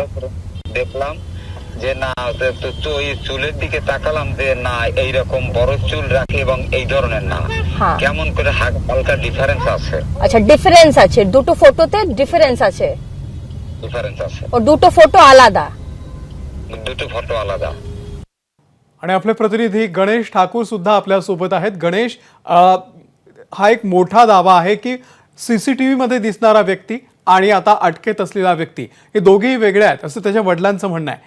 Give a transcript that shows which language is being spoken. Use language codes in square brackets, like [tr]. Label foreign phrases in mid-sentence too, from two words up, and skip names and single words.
[bn] দেখলাম যে না, তো এই চুলের দিকে তাকালাম যে না, এইরকম বড় চুল রাখে এবং এই ধরনের না, কেমন করে হালকা ডিফারেন্স আছে। আচ্ছা, ডিফারেন্স আছে, দুটো ফটোতে ডিফারেন্স আছে। ও দুটো ফটো আলাদা। [mr] आणि आपले प्रतिनिधी गणेश ठाकूर सुद्धा आपल्या सोबत आहेत। गणेश, हा एक मोठा दावा आहे की सीसीटीव्ही मध्ये दिसणारा व्यक्ती आणि आता अटकेत असलेला व्यक्ती हे दोघेही वेगळे आहेत असं त्याच्या वडिलांचं म्हणणं आहे।